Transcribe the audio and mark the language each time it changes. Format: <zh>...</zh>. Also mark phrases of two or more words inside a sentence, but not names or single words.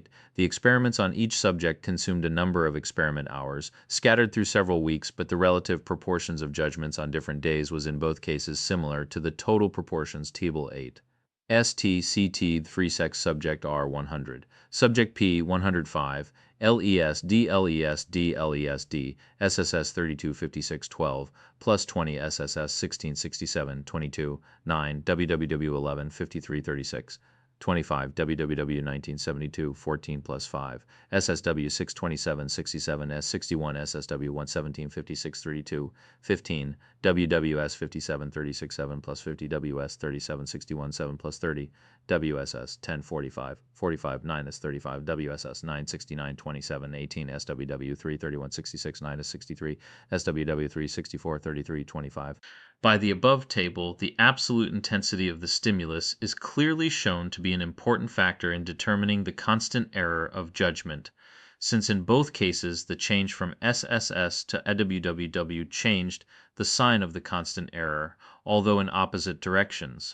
<en>The experiments on each subject consumed a number of experiment hours, scattered through several weeks, but the relative proportions of judgments on different days was in both cases similar to the total proportions. Table 8. ST-CT 3-sex subject R 100, subject P 105, LES DLES DLES D SSS 325612 plus 20 SSS 1667 22 9 WWW 11 5336 25 WWW 1972 14 plus 5 SSW 627 67 S61 SSW 117 56 32 15 WWS 57 36 7 plus 50 WS 37 61 7 plus 30 WSS 10 45 45 9 is 35 WSS 9 69 27 18 SWW 3 31 66 9 is 63 SWW 3 64 33 25. By the above table, the absolute intensity of the stimulus is clearly shown to be an important factor in determining the constant error of judgment, since in both cases the change from SSS to WWW changed the sign of the constant error, although in opposite directions.</en>